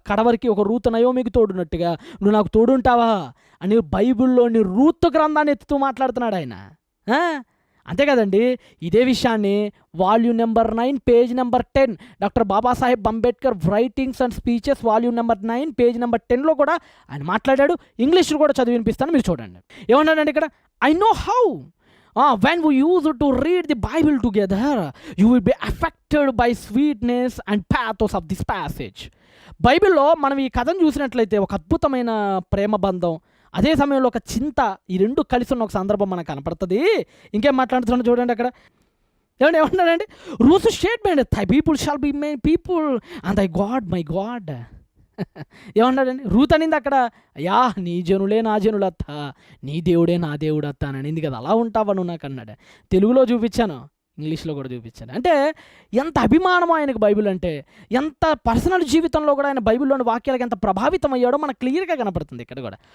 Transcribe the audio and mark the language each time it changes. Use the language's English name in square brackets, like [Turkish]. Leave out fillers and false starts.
[Telugu] కడవరికి ఒక రూతు నయోమికి తోడున్నట్టుగా నువ్వు నాకు తోడుంటావా అని బైబిల్లోని రూతు గ్రంథాన్ని ఎత్తుతూ మాట్లాడుతున్నాడు ఆయన. అంతే కదండి. ఇదే విషయాన్ని volume number 9 page number 10 doctor Babasaheb Ambedkar writings and speeches volume number 9 page number 10లో కూడా ఆయన మాట్లాడాడు. ఇంగ్లీష్లో కూడా చదివి వినిపిస్తాను, మీరు చూడండి. ఏమన్నాడండి ఇక్కడ? [English] I know how when we use to read the Bible together, you will be affected by sweetness and pathos of this passage. [Telugu] బైబిల్లో మనం ఈ కథను చూసినట్లయితే ఒక అద్భుతమైన ప్రేమ బంధం, అదే సమయంలో ఒక చింత, ఈ రెండు కలిసి ఉన్న ఒక సందర్భం మనకు కనపడుతుంది. ఇంకేం మాట్లాడుతున్నాడు చూడండి అక్కడ. ఏమన్నాడండి? [English] రూతు statement, thy people shall be my people and thy God my God. [Telugu] ఏమన్నాడండి? Ruth అనింది అక్కడ, అయ్యా నీ జనులే నా జనులత్త, నీ దేవుడే నా దేవుడు అత్త అని అనింది కదా. అలా ఉంటావా నువ్వు నాకు అన్నాడు. తెలుగులో చూపించాను, ఇంగ్లీష్లో కూడా చూపించాను. అంటే ఎంత అభిమానం ఆయనకు బైబిల్ అంటే, ఎంత పర్సనల్ జీవితంలో కూడా ఆయన బైబిల్లోని వాక్యాలకు ఎంత ప్రభావితం అయ్యాడో మనకు క్లియర్గా కనపడుతుంది ఇక్కడ కూడా.